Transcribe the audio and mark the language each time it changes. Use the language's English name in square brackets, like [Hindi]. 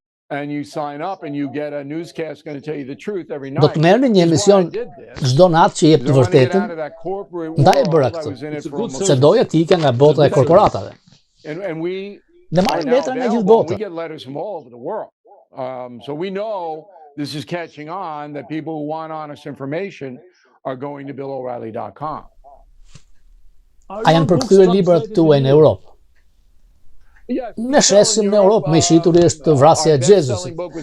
[English] and you sign up and you get a newscast going to tell you the truth every [Albanian] Do [English] night. [Albanian] të merrni një emision çdo natë që jep të vërtetën. Ndaj e bëra këtë, se doja të ikja nga bota e korporatave. Dhe marrin letra nga gjithë bota. [English] We get letters from all over the world. So we know this is catching on, that people who want honest information are going to BillO'Reilly.com. [Albanian] A janë përkthyer librat tuaj në Europë? Ne shesim në Europë, më i shitur është vrasja e Jezusit.